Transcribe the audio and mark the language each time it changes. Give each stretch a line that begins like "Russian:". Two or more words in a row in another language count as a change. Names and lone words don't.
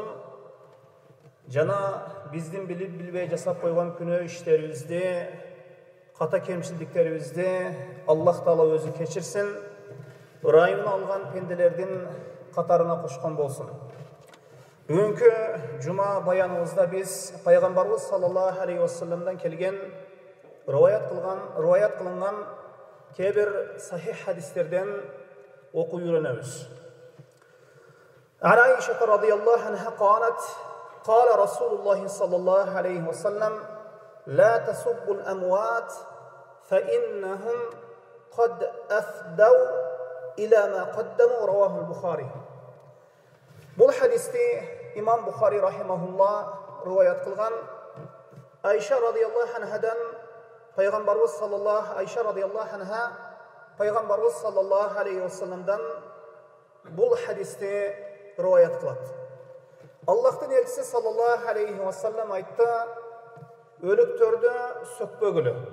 Kyrgyz: Жана биздин билип билбей жасап койгон күнөө иштерибизди, ката кемчилдиктерибизди Аллах Таала өзү кечирсин, ырайымын алган пенделердин катарына кошкон болсун. Бүгүнкү жума баяныбызда биз пайгамбарыбыз
Arabic: صلى الله عليه وسلم
Kyrgyz: келген риваят кылынган кээ бир сахих хадистерден окуп үйрөнөбүз.
Arabic: Аиша رضي الله عنها قالت قال رسول الله صلى الله عليه وسلم لا تسبوا الأموات فإنهم قد أفدوا إلى ما قدموا رواه البخاري.
Kyrgyz: Бұл хадисте имам Бухари рахимахулла риваят кылган Айша
Arabic: رضي الله عنها
Kyrgyz: пайгамбарыбыз
Arabic: صلى الله عليه وسلم
Kyrgyz: бұл хадисте риваят кылат. Аллахтын элчиси
Arabic: صلى الله عليه وسلم
Kyrgyz: айтты: өлүктөрдү сөкпөгүлө.